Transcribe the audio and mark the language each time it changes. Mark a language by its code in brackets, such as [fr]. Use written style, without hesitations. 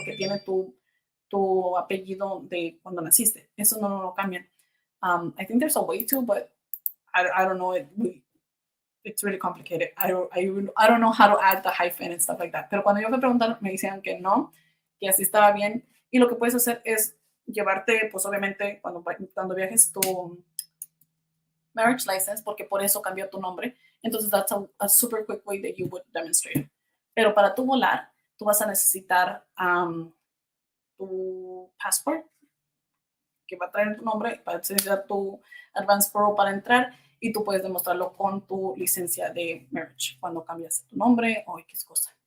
[es] Porque tiene tu apellido de cuando naciste. Eso no lo cambian. [en] I think there's a way to, but I don't know. It's really complicated. I don't know how to add the hyphen and stuff like that. [es] Pero cuando yo me preguntaron, me decían que no, que así estaba bien. Y lo que puedes hacer es llevarte, pues obviamente, cuando viajes tu marriage license, porque por eso cambió tu nombre. [en] Entonces, that's a super quick way that you would demonstrate. [es] Pero para tu volar, tú vas a necesitar tu passport, que va a traer tu nombre, para necesitar tu Advance Parole para entrar, y tú puedes demostrarlo con tu licencia de marriage cuando cambias tu nombre o X cosa.